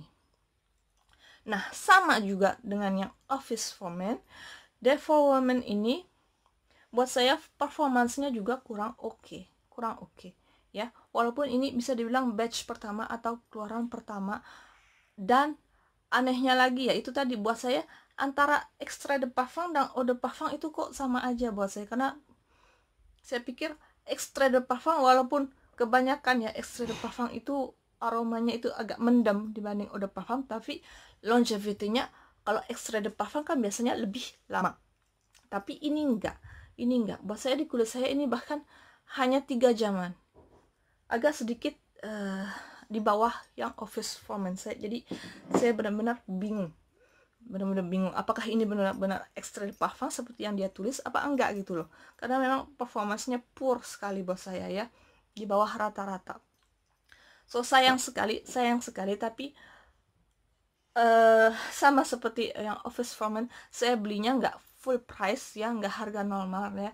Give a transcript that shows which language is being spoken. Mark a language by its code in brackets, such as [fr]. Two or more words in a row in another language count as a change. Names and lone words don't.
[id] Nah, sama juga dengan yang Office for Men, Day for Women ini buat saya performansnya juga kurang oke ya. Walaupun ini bisa dibilang batch pertama atau keluaran pertama, dan anehnya lagi ya itu tadi, buat saya antara [fr] extrait de parfum [id] dan [fr] eau de parfum [id] itu kok sama aja buat saya, karena saya pikir [fr] extrait de parfum, [id] walaupun kebanyakan ya [fr] extrait de parfum [id] itu aromanya itu agak mendem dibanding [fr] eau de parfum, [id] tapi longevity-nya kalau [fr] extrait de parfum [id] kan biasanya lebih lama, tapi ini enggak. Buat saya di kulit saya ini bahkan hanya 3 jaman, agak sedikit di bawah yang Office for Men. Jadi saya benar-benar bingung, apakah ini benar-benar [fr] extrait de parfum [id] seperti yang dia tulis apa enggak gitu loh, karena memang performansnya poor sekali buat saya ya, di bawah rata-rata. So sayang sekali, tapi sama seperti yang Office for Men, saya belinya nggak full price ya, nggak harga normal ya.